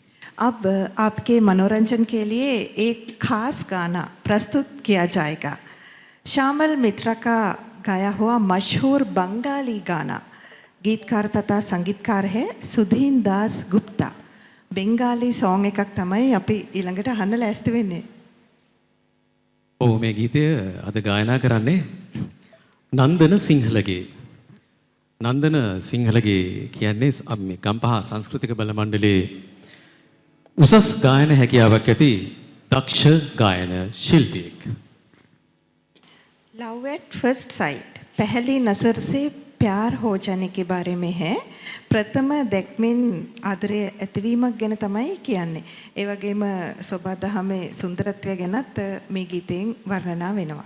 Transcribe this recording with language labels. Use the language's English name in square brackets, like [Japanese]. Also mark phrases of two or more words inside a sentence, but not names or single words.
[Hindi] अब आपके मनोरंजन के लिए एक खास गाना प्रस्तुत किया जाएगा। श्यामल मित्रा का गाया हुआ मशहूर बंगाली गाना, गीतकार तथा संगीतकार है सुधीन दास गुप्ता। [English] Bengali song [Sinhala] එකක් තමයි අපි ඊළඟට අහන්න ලෑස්ති වෙන්නේ. ඔව් මේ ගීතය අද ගායනා කරන්නේ නන්දන සිංහලගේ. නන්දන සිංහලගේ කියන්නේ මේ ගම්පහ සංස්කෘතික බල මණ්ඩලයේ උසස් ගායන හැකියාවක් ඇති දක්ෂ ගායන ශිල්පියෙක්. [English] love at first sight [Hindi] पहली नज़र से प्यार हो जाने के बारे में है. [Sinhala] ප්‍රථම දැක්මෙන් ආදරය ඇතිවීමක් ගැන තමයි කියන්නේ. ඒ වගේම සෝබාදහමේ සුන්දරත්වය ගැනත් මේ ගීතයෙන් වර්ණනා වෙනවා.